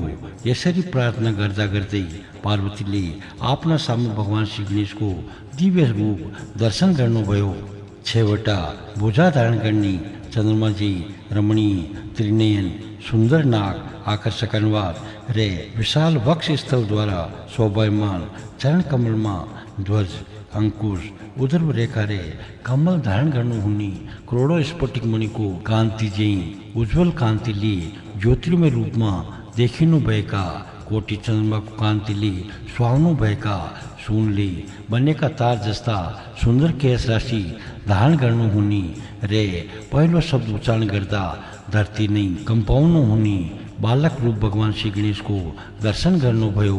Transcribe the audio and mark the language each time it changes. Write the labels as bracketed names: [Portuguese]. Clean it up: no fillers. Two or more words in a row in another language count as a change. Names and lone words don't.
[Nepali] यसरी प्रार्थना गर्दा गर्दै पार्वतीले आफ्ना सामु भगवान श्री गणेशको दिव्य रूप दर्शन गर्नुभयो। 6वटा भुजा धारण गर्ने चन्द्रमाजी रमणीय त्रिनयन, सुन्दर नाक, आकर्षक अनुहार र विशाल वक्ष स्थलद्वारा शोभायमान चरण कमलमा ध्वज, अंकुश, उदर रेखा रे कमल धारण गर्नुहुने करोडौं स्फटिक मणिको कान्ति चाहिँ उज्जवल कान्तिले ज्योतिर्मय रूपमा देखिनु भएका, कोटि चन्द्रमाको कान्तिले सुहाउनु भएका, सुनले बनेका तार जस्ता सुन्दर केश राशि धारण गर्नुहुने र पहिलो शब्द उच्चारण गर्दा धरती नै कम्पाउनु हुने बालक रूप भगवान श्री गणेशको दर्शन गर्नुभयो।